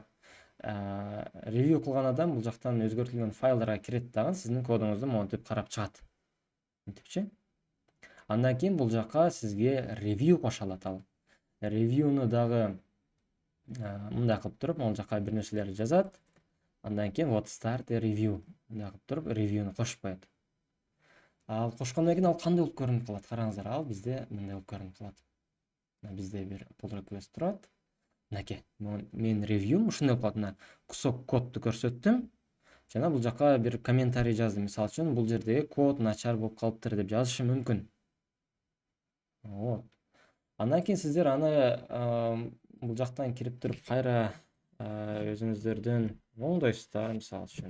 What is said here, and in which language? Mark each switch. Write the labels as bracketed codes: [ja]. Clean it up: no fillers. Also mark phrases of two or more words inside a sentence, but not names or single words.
[ky] Ревью кылган адам бул жактан өзгөртүлгөн файлдарга кирет дагы сиздин кодуңузду монтип карап чыгат. Мынтипчи. Андан кийин бул жакка сизге ревью кошо алат ал. Ревьюну дагы мындай кылып туруп, могул жакка бир нерселерди жазат. Андан кийин вот [en] start a review [ky] мындай кылып туруп ревьюну кошуп коет. Ал кошкондон кийин ал кандай болуп көрүнүп калат? Караңыздар, ал бизде мындай болуп көрүнүп калат. Бизде бир [en] pull request [ky] турат. Мынакей, менин ревьюм ушундай болуп калат. Мына кусок кодду көрсөттүм. Жана бул жакка бир комментарий жаздым. Мисалы үчүн, бул жердеги код начар болуп калыптыр деп жазышым мүмкүн. Вот. Андан кийин сиздер аны бул жактан кирип туруп кайра өзүңүздөрдүн оңдойсуздар, мисалы үчүн.